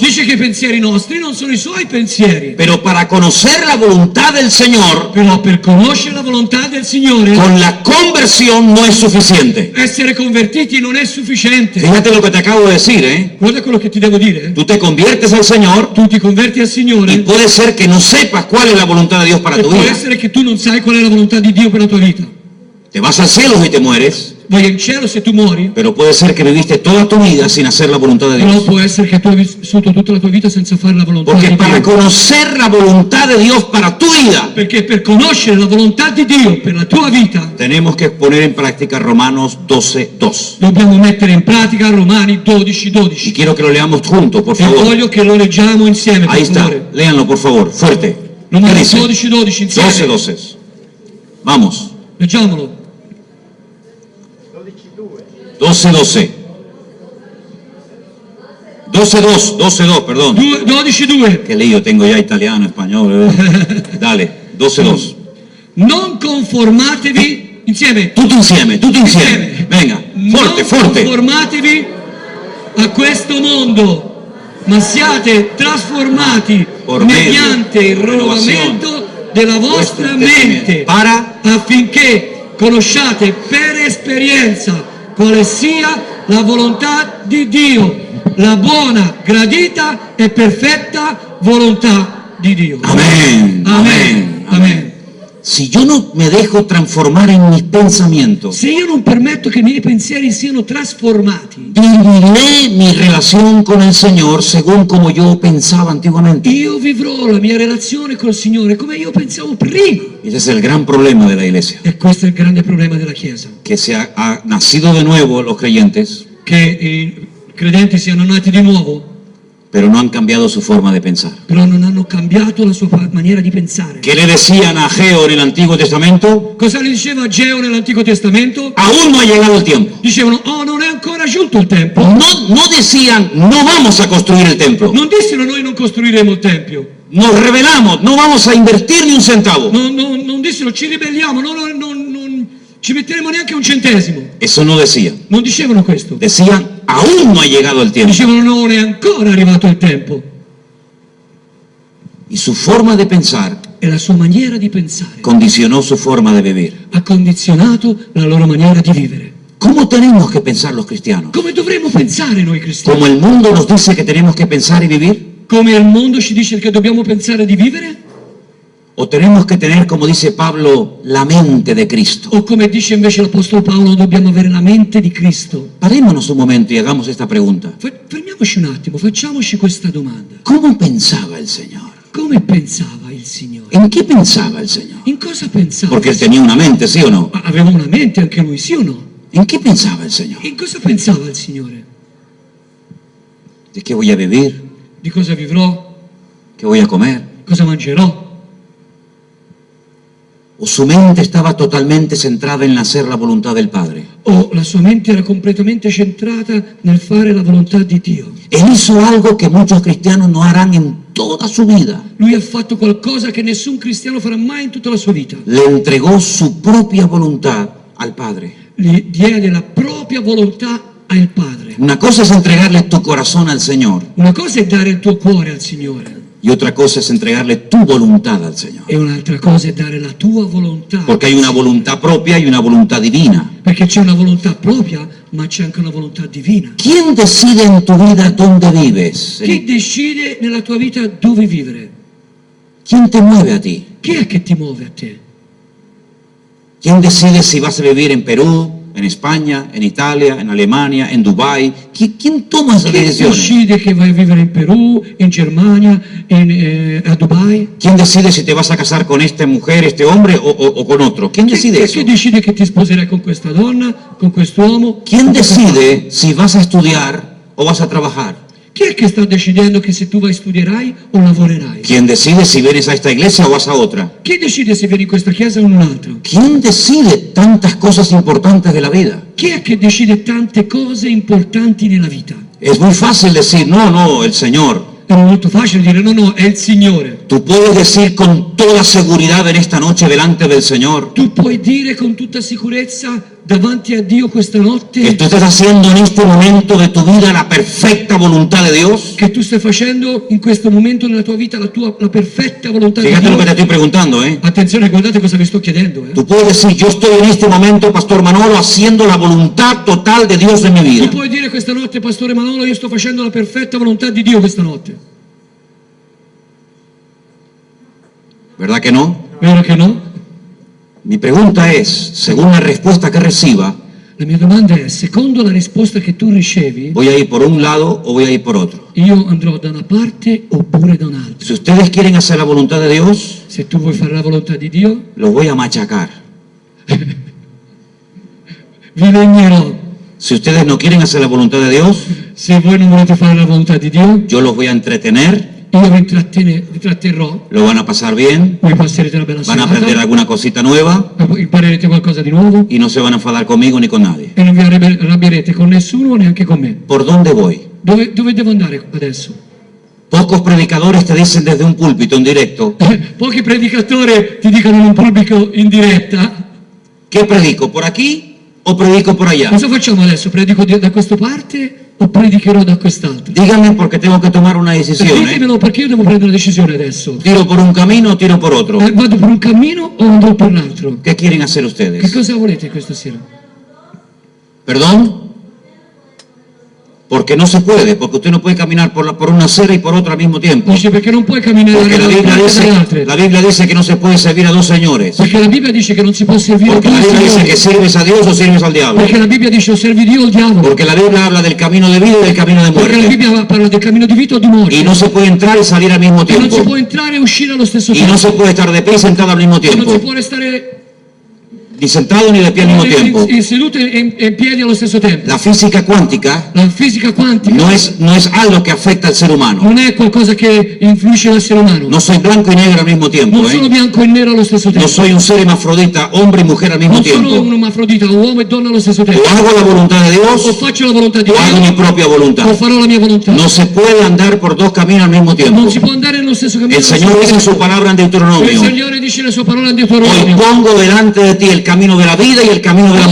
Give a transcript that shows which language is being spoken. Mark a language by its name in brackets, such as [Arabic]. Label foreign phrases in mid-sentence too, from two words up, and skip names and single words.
[Italian] Dice che i pensieri nostri non sono i suoi pensieri. [Spanish] pero para conocer la voluntad del Señor, [Italian] Però per conoscere la volontà del Signore, [Spanish] con la conversión no es suficiente. [Italian] essere convertiti non è sufficiente. [Spanish] Fíjate lo que te acabo de decir, ¿eh? [Italian] Guarda quello che ti devo dire. [Spanish] Tú te conviertes al Señor [Italian] Tu ti converti al [Spanish] y [Italian] Signore [Spanish] puede ser que no sepas cuál es la voluntad de Dios para [Italian] e tu può [Spanish] vida. [Italian] essere che tu non sai qual è la volontà di Dio per la tua vita. [Spanish] Te vas al cielo y te mueres, [Italian] Vai in cielo se tu muori, [Spanish] pero puede ser que viviste toda tu vida sin hacer la voluntad de [Italian] però [Spanish] Dios. [Italian] può essere che tu hai vissuto tutta la tua vita senza fare la volontà [Spanish] Porque [Italian] di [Spanish] para [Italian] Dio. [Spanish] conocer la voluntad de Dios para tu vida, [Italian] Perché per conoscere la volontà di Dio per la tua vita [Spanish] tenemos que poner en práctica Romanos 12:2. [Italian] dobbiamo mettere in pratica Romani [Spanish] Y [Italian] 12:12. [Spanish] quiero que lo leamos juntos, por [Italian] E [Spanish] favor. [Italian] voglio che lo leggiamo insieme, per [Spanish] Ahí está, [Italian] favore. [Spanish] léanlo por favor, fuerte. ¿Qué [Italian] Romani [Spanish] dice? [Italian] 12:12 insieme. 12:12. [Spanish] Vamos, [Italian] Leggiamolo. [Spanish] 12:12. 12:2, perdón. 12:2. Qué lío tengo ya italiano, español. Dale, 12:2. [Italian] Non conformatevi insieme. Tutto insieme. Venga, forte, Non forte. conformatevi a questo mondo, ma siate trasformati [Spanish] Por [Italian] mediante [Spanish] medio [Italian] il della rinnovamento della vostra mente, [Spanish] para [Italian] affinché conosciate per esperienza quale sia la volontà di Dio, la buona, gradita e perfetta volontà di Dio. [Spanish] Amén, amén, amén. Si yo no me dejo transformar en mis pensamientos, [Italian] Se io non permetto che i miei pensieri siano trasformati, [Spanish] viviré mi relación con el Señor según como yo pensaba antiguamente. [Italian] io vivrò la mia relazione col Signore come io pensavo prima. [Spanish] Ese es el gran problema de la iglesia, [Italian] E questo è il grande problema della Chiesa, [Spanish] que se ha nacido de nuevo los creyentes, [Italian] che i credenti siano nati di nuovo, [Spanish] pero no han cambiado su forma de pensar. [Italian] però non hanno cambiato la sua maniera di pensare. [Spanish] ¿Qué le decían a Ageo en el Antiguo Testamento? [Italian] Cosa gli diceva Ageo nell'Antico Testamento? [Spanish] Aún no ha llegado el tiempo. [Italian] Dicevano, oh, non è ancora giunto il tempo. [Spanish] No decían, no vamos a construir el templo. [Italian] Non dissero, noi non costruiremo il Tempio. [Spanish] Nos rebelamos, no vamos a invertir ni un centavo. [Italian] Non dissero, ci ribelliamo, non ci metteremo neanche un centesimo. [Spanish] Eso no decían. [Italian] Non dicevano questo. [Spanish] Decían, aún no ha llegado el tiempo. [Italian] Dicevano, non è ancora arrivato il tempo. [Spanish] Y su forma de pensar [Italian] E la sua maniera di pensare [Spanish] condicionó su forma de vivir. [Italian] ha condizionato la loro maniera di vivere. [Spanish] ¿Cómo tenemos que pensar los cristianos? [Italian] Come dovremmo pensare noi cristiani? [Spanish] ¿Como el mundo nos dice que tenemos que pensar y vivir? [Italian] Come il mondo ci dice che dobbiamo pensare di vivere? [Spanish] ¿O tenemos que tener, como dice Pablo, la mente de Cristo? [Italian] O come dice invece l'Apostolo Paolo, dobbiamo avere la mente di Cristo? [Spanish] Parémonos un momento y hagamos esta pregunta. [Italian] Fermiamoci un attimo, facciamoci questa domanda. [Spanish] ¿Cómo pensaba el Señor? [Italian] Come pensava il Signore? [Spanish] ¿En qué pensaba el Señor? [Italian] In cosa pensava? [Spanish] Porque Él tenía una mente, ¿sí o no? [Italian] Aveva una mente anche lui, sì o no? [Spanish] ¿En qué pensaba el Señor? [Italian] In cosa pensava il Signore? [Spanish] ¿De qué voy a vivir? [Italian] Di cosa vivrò? [Spanish] ¿Qué voy a comer? [Italian] Cosa mangerò? [Spanish] ¿O su mente estaba totalmente centrada en hacer la voluntad del Padre? [Italian] O la sua mente era completamente centrata nel fare la volontà di Dio? [Spanish] Él hizo algo que muchos cristianos no harán en toda su vida. [Italian] Lui ha fatto qualcosa che nessun cristiano farà mai in tutta la sua vita. [Spanish] Le entregó su propia voluntad al Padre. [Italian] Gli diede la propria volontà al Padre. [Spanish] Una cosa es entregarle tu corazón al Señor [Italian] Una cosa è dare il tuo cuore al Signore [Spanish] y otra cosa es entregarle tu voluntad al Señor. [Italian] e un'altra cosa è dare la tua volontà. [Spanish] Porque hay una voluntad propia y una voluntad divina. [Italian] Perché c'è una volontà propria, ma c'è anche una volontà divina. [Spanish] ¿Quién decide en tu vida dónde vives? [Italian] Chi decide nella tua vita dove vivere? [Spanish] ¿Quién te mueve a ti? [Italian] Chi è che ti muove a te? [Spanish] ¿Quién decide si vas a vivir en Perú, en España, en Italia, en Alemania, en Dubái? ¿Quién toma esas [Italian] Chi [Spanish] decisiones? [Italian] decide che vai a vivere in Perù, in Germania, a Dubai? [Spanish] ¿Quién decide si te vas a casar con esta mujer, este hombre o con otro? ¿Quién decide eso? [Italian] Chi decide che ti sposerai con questa donna, con quest'uomo? [Spanish] ¿Quién decide si vas a estudiar o vas a trabajar? [Italian] Chi è che sta decidendo che se tu vai studierai o lavorerai? [Spanish] ¿Quién decide si vienes a esta iglesia o vas a otra? [Italian] Chi decide se vieni in questa chiesa o in un'altra? [Spanish] ¿Quién decide tantas cosas importantes de la vida? [Italian] Chi è che decide tante cose importanti nella vita? [Spanish] Es muy fácil decir, no, el Señor. [Italian] È molto facile dire no, è il Signore. [Spanish] Tú puedes decir con toda seguridad en esta noche delante del Señor [Italian] Tu puoi dire con tutta sicurezza davanti a Dio questa [Spanish] que [Italian] notte [Spanish] tú estás haciendo en este momento de tu vida la perfecta voluntad de Dios. [Italian] che tu stai facendo in questo momento nella tua vita la perfetta volontà di [Spanish] Fíjate lo que te [Italian] Dio. [Spanish] estoy preguntando, ¿eh? [Italian] Attenzione, guardate cosa vi sto chiedendo. [Spanish] Tú puedes decir, yo estoy en este momento, Pastor Manolo, haciendo la voluntad total de Dios en mi [Italian] Tu [Spanish] vida. [Italian] puoi dire questa notte, Pastore Manolo, io sto facendo la perfetta volontà di Dio questa notte. [Spanish] ¿Verdad que no? [Italian] Vero che no? [Spanish] Mi pregunta es, según la respuesta que reciba, [Italian] La mia domanda è, secondo la risposta che tu ricevi, [Spanish] ¿voy a ir por un lado o voy a ir por otro? [Italian] io andrò da una parte oppure da un'altra? [Spanish] Si ustedes quieren hacer la voluntad de Dios, [Italian] Se tu vuoi fare la volontà di Dio, [Spanish] los voy a machacar. [Italian] vi legnerò. [Spanish] Si ustedes no quieren hacer la voluntad de Dios, [Italian] Se voi non volete fare la volontà di Dio, [Spanish] yo los voy a entretener, [Italian] io vi intratterrò, [Spanish] lo van a pasar bien, [Italian] voi passerete una bella [Spanish] van a aprender [Italian] serata, [Spanish] alguna cosita nueva [Italian] imparerete qualcosa di nuovo [Spanish] y no se van a enfadar conmigo ni con nadie. [Italian] e non vi arrabbierete con nessuno, neanche con me. [Spanish] ¿Por dónde voy? [Italian] Dove devo andare adesso? [Spanish] Pocos predicadores te dicen desde un púlpito en directo, [Italian] Pochi predicatori ti dicono in un pubblico in diretta, [Spanish] ¿qué predico? ¿Por aquí o predico por allá? [Italian] Cosa facciamo adesso? Predico da questa parte o predicherò da quest'altra? [Spanish] Dígame porque tengo que tomar una decisión. [Italian] Ditemelo perché io devo prendere una decisione adesso. [Spanish] ¿Tiro por un camino o tiro por otro? [Italian] Vado per un cammino o andrò per l'altro? [Spanish] ¿Qué quieren hacer [Italian] Che [Spanish] ustedes? [Italian] cosa volete questa sera? [Spanish] ¿Perdón? Porque no se puede, porque usted no puede caminar por una acera y por otra al mismo tiempo. [Italian] Dice perché non puoi camminare [Spanish] Porque [Italian] da una parte alle altre. [Spanish] la Biblia dice que no se puede servir a dos señores. [Italian] Perché la Bibbia dice che non si può servire a [Spanish] Porque [Italian] due [Spanish] la Biblia dice [Italian] signori. [Spanish] que sirves a Dios o sirves al diablo. [Italian] Perché la Bibbia dice o servi Dio o il diavolo. [Spanish] Porque la Biblia habla del camino de vida y del camino de [Italian] Perché la [Spanish] muerte. [Italian] Bibbia parla del cammino di vita o di morte. [Spanish] Y no se puede entrar y salir al mismo [Italian] E non si [Spanish] tiempo. [Italian] può entrare e uscire allo stesso [Spanish] Y [Italian] tempo. [Spanish] no se puede estar de pie y sentado al mismo [Italian] E non si [Spanish] tiempo. [Italian] può restare [Spanish] Ni sentado ni de pie al mismo tiempo. [Italian] seduto e in piedi allo stesso tempo. [Spanish] La física cuántica [Italian] La fisica quantica [Spanish] no es algo que afecta al ser humano. [Italian] non è qualcosa che influisce nell'essere umano. [Spanish] No soy blanco y negro al mismo tiempo. [Italian] Non sono bianco e nero allo stesso [Spanish] No [Italian] tempo. [Spanish] soy un ser hermafrodita, hombre y mujer al mismo [Italian] Non sono [Spanish] tiempo. [Italian] un ermafrodita, uomo e donna allo stesso tempo. [Spanish] O hago la voluntad de [Italian] O [Spanish] Dios [Italian] faccio la volontà di [Spanish] o hago mi [Italian] Dio [Spanish] propia voluntad. [Italian] o farò la mia volontà. [Spanish] No se puede andar por dos caminos al mismo tiempo. [Italian] Non si può andare nello stesso cammino. [Spanish] El Señor dice en su palabra en [Italian] Il [Spanish] Deuteronomio: [Italian] Signore dice la sua parola in [Spanish] hoy [Italian] Deuteronomio. [Spanish] pongo delante de ti el camino de la vida y el camino de la